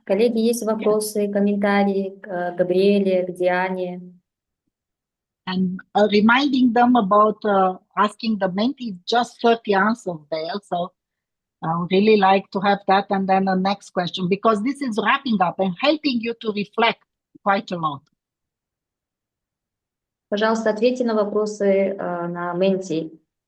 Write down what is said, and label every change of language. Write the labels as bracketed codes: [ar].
[ru] Коллеги, есть вопросы, комментарии к Габриэле, к Диане? [en] And reminding them about asking the mentees just 30 answers there. So I would really like to have that. And then the next question, because this is wrapping up and helping you to reflect quite a lot. [ru] Пожалуйста, ответьте на вопросы на менти.